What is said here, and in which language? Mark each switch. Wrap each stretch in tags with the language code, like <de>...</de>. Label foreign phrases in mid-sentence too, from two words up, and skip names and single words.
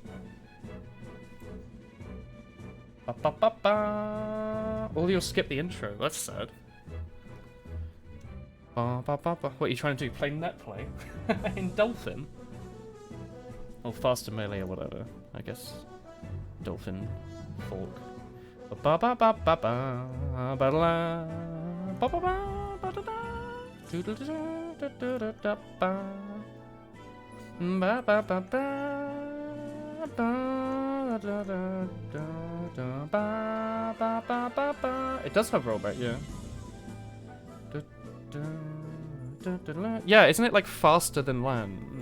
<en>Ba ba ba ba. Or you'll skip the intro. That's sad. Ba ba ba ba. What are you trying to do? Play net play in Dolphin? Or faster Melee or whatever. I guess Dolphin Fork. Ba ba ba ba ba ba ba la ba ba ba ba da da do do do do do do da ba ba ba ba ba ba da da da ba ba ba ba ba. It does have rollback, yeah. Yeah, isn't it like faster than LAN?</en>